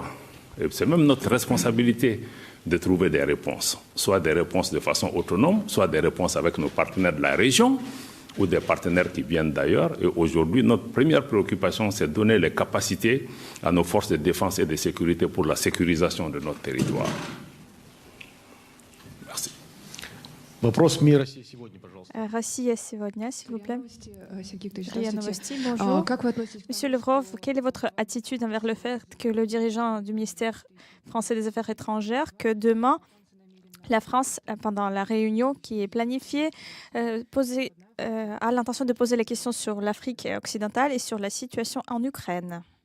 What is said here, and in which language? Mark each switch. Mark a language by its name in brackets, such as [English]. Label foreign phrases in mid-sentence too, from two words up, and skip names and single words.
[French] C'est même notre responsabilité de trouver des réponses, soit des réponses de façon autonome, soit des réponses avec nos partenaires de la région ou des partenaires qui viennent d'ailleurs. Et aujourd'hui, notre première préoccupation, c'est de donner les capacités à nos forces de défense et de sécurité pour la sécurisation de notre territoire. Merci. [Russian] Вопрос СМИ России сегодня, пожалуйста. Россия сегодня, [French] s'il vous plaît. RIA Novosti, bonjour. Bonjour. Monsieur Lavrov, quelle est votre attitude envers le fait que le dirigeant du ministère français des Affaires étrangères, que demain, la France, pendant la réunion qui est planifiée, a l'intention de poser les questions sur l'Afrique occidentale et sur la situation en Ukraine?